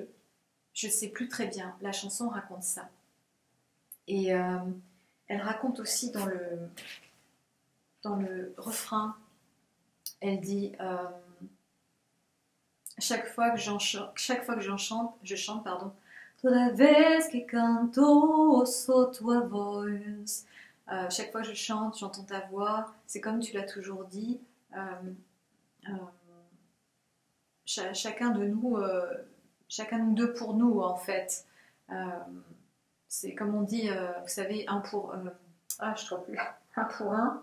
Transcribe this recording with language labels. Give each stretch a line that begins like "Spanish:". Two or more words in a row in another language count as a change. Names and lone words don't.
French: Je ne sais plus très bien. La chanson raconte ça. Et elle raconte aussi dans le refrain, elle dit chaque fois que je chante,
Portuguese: toda vez que canto ouço tua voz.
French: Chaque fois que je chante, j'entends ta voix. C'est comme tu l'as toujours dit. Chacun de nous deux pour nous en fait. C'est comme on dit, vous savez, un pour un.